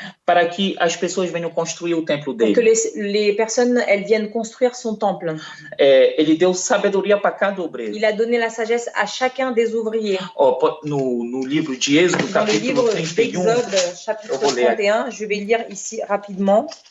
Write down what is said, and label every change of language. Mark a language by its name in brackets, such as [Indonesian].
[Portuguese] para que as pessoas venham construir o templo [French] pour que [Portuguese] dele. [French] les personnes, elles viennent construire son temple. [Portuguese] Ele deu sabedoria para cada obreiro. [French] Il a donné la sagesse à chacun des ouvriers. [Portuguese] Ó, no livro de Êxodo, [French] Dans le [Portuguese] capítulo [French] livre [Portuguese] 31, [French] d'Exode, chapitre [Portuguese] Eu vou ler aqui. [French] 31, je vais lire ici rapidement.